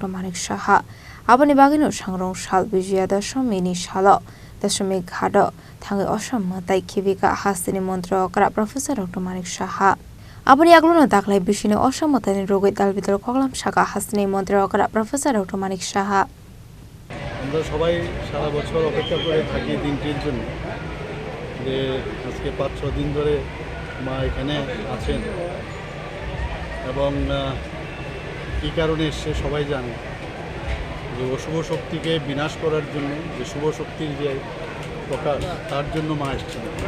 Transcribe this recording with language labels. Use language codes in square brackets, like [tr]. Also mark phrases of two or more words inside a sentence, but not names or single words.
[trp] Manik Saha aboni bagino sangrong sal bijya Dashamighat salo Dashamigatho thangai Ossa Mwtai Khibijakha Hasteni Mantri Okra Prof Dr. Manik Saha Aboni aglono daklai bishine Ossa Mwtai rogoi dalbitor koglam shaka Hasteni Mantri Okra Prof Dr. Manik Saha [bn] আমরা সবাই সারা বছর অপেক্ষা করে থাকি দিনটির জন্য যে আজকে 5-6 দিন ধরে মা এখানে আছেন এবং কী কারণে এসে সবাই জানে যে অশুভ শক্তিকে বিনাশ করার জন্য যে শুভ শক্তির যে প্রকাশ তার জন্য মা এসেছেন